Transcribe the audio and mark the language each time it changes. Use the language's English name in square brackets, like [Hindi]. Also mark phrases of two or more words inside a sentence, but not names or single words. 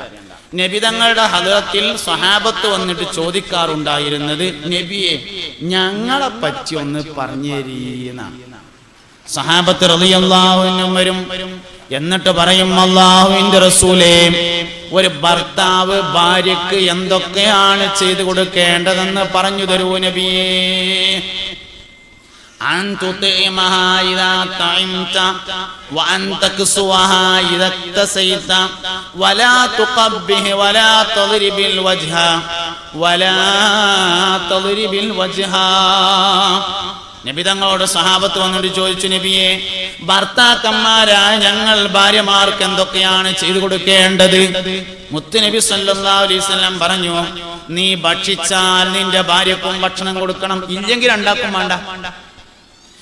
[Malayalam] നബി തങ്ങളുടെ ഹദറത്തിൽ സ്വഹാബത്ത് വന്നിട്ട് ചോദിക്കാറുണ്ടായിരുന്നത്, നബിയെ ഞങ്ങളെ പറ്റി ഒന്ന് പറഞ്ഞു തരീന്നാണ്. സ്വഹാബത്ത് [Arabic] رضي الله عنهم [Malayalam] വരും, എന്നിട്ട് പറയും, അല്ലാഹുവിന്റെ റസൂലേ, ഒരു ഭർത്താവ് ഭാര്യക്ക് എന്തൊക്കെയാണ് ചെയ്തു കൊടുക്കേണ്ടതെന്ന് പറഞ്ഞു തരൂ നബിയേ. [Arabic] أن تطعمها إذا طعمت وأن تكسوها إذا اكتسيت ولا تقبح ولا تضرب الوجه. [Malayalam] നബി തങ്ങളോട് സഹാബത്ത് വന്നിട്ട് ചോദിച്ചു, നബിയെ ഭർത്താക്കന്മാരായ ഞങ്ങൾ ഭാര്യമാർക്ക് എന്തൊക്കെയാണ് ചെയ്തു കൊടുക്കേണ്ടത്? മുത്തുനബി [Arabic] صلى الله عليه وسلم [Malayalam] പറഞ്ഞു, നീ ഭക്ഷിച്ചാൽ നിന്റെ ഭാര്യക്കും ഭക്ഷണം കൊടുക്കണം, ഇല്ലെങ്കിൽ ഉണ്ടാക്കും വേണ്ട.